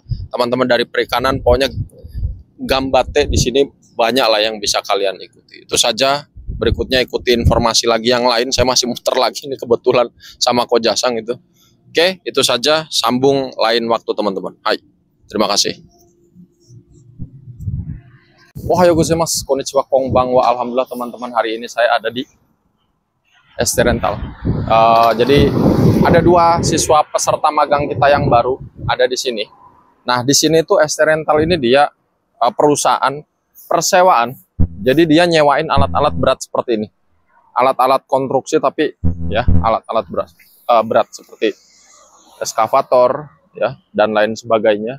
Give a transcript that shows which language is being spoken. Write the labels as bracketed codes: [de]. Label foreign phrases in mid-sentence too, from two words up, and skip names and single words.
[id] Teman-teman dari perikanan, pokoknya Gambate di sini banyak lah yang bisa kalian ikuti. Itu saja. Berikutnya ikuti informasi lagi yang lain. Saya masih muter lagi nih kebetulan sama Kojasang itu. Oke, itu saja. Sambung lain waktu teman-teman. Hai, terima kasih. [ja] おはようございます、こんにちは、こんばんは. [id] Alhamdulillah teman-teman, hari ini saya ada di ST Rental. Jadi ada 2 siswa peserta magang kita yang baru ada di sini. Nah, di sini tuh ST Rental ini dia perusahaan persewaan. Jadi dia nyewain alat-alat berat seperti ini. Alat-alat konstruksi tapi ya alat-alat berat seperti eskavator ya dan lain sebagainya.